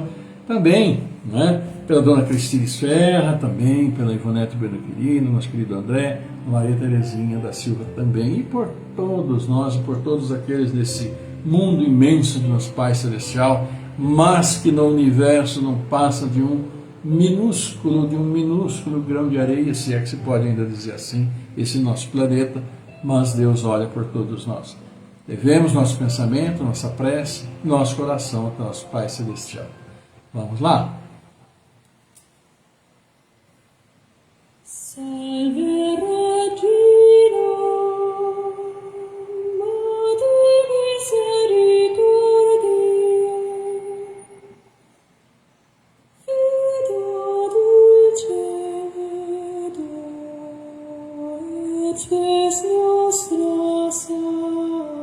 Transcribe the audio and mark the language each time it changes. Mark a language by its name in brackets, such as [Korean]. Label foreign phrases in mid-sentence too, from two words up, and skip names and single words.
[Portuguese] também, né, pela dona Cristina Esferra, também pela Ivonete Bueno Quirino, nosso querido André, Maria Terezinha da Silva também, e por todos nós, e por todos aqueles desse mundo imenso de nosso Pai Celestial, mas que no universo não passa de um minúsculo grão de areia, se é que se pode ainda dizer assim, esse nosso planeta, mas Deus olha por todos nós. Devemos nosso pensamento, nossa prece, nosso coração ao nosso Pai Celestial. Vamos lá? [Latin] Salve Regina, Madre Misericordiae, Vida dulcedo, et spes nostra salve.